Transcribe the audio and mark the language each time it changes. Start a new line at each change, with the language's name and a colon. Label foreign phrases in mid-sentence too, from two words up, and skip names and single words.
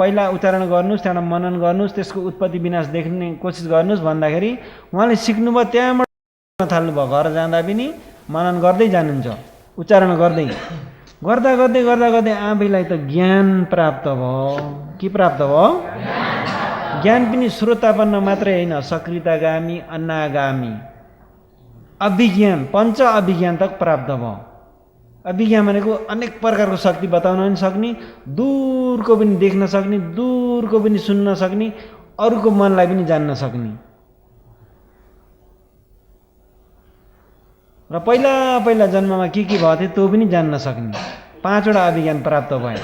Nepali: पहिला उच्चारण गर्नुहोस्, त्यहाँबाट मनन गर्नुहोस्, त्यसको उत्पत्ति विनाश देख्ने कोसिस गर्नुहोस् भन्दाखेरि उहाँले सिक्नुभयो। त्यहाँबाट थाल्नुभयो। घर जाँदा पनि मनन गर्दै जानुहुन्छ, उच्चारण गर्दै। गर्दा आफैलाई त ज्ञान प्राप्त भयो। के प्राप्त भयो? ज्ञान पनि श्रोतापन्न मात्रै होइन, सकृतागामी, अन्नागामी, अभिज्ञान, पञ्च अभिज्ञान तक प्राप्त भयो। अभिज्ञान भनेको अनेक प्रकारको शक्ति बताउन पनि सक्ने, दूरको पनि देख्न सक्ने, दूरको पनि सुन्न सक्ने, अरूको मनलाई पनि जान्न सक्ने। र पहिला जन्ममा के भएको थियो त्यो पनि जान्न सक्ने 5 वटा अभिज्ञान प्राप्त भयो।